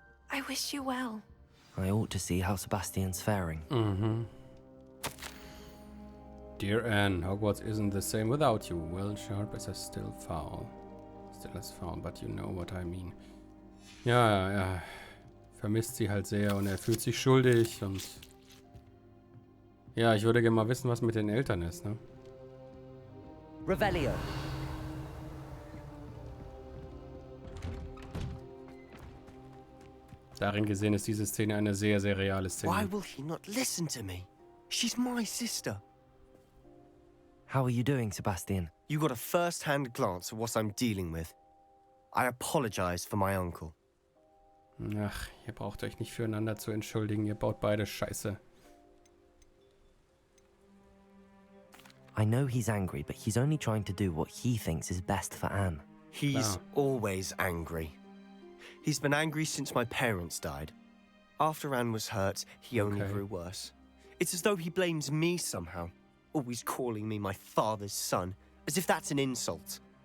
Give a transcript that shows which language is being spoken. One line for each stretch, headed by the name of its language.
English: I wish you well. I ought to see how Sebastian's faring. Dear Anne, Hogwarts isn't the same without you. Well, sharp as still foul. Still as foul, but you know what I mean.
German: Ja, er vermisst sie halt sehr und er fühlt sich schuldig und... Ja, ich würde gerne mal wissen, was mit den Eltern ist, ne? Revelio. Darin gesehen ist diese Szene eine sehr, sehr reale
English: Why
German: Szene.
English: will he not listen to me? She's my sister. How are you doing, Sebastian? You got a first-hand glance at what I'm dealing with. I apologize for my uncle.
German: Ach, ihr braucht euch nicht füreinander zu entschuldigen. Ihr baut beide Scheiße.
English: I know he's angry, but he's only trying to do what he thinks is best for Anne. He's always angry. He's been angry since my parents died. After Anne was hurt, he only grew worse. It's as though he blames me somehow, always calling me my father's son, as if that's an insult.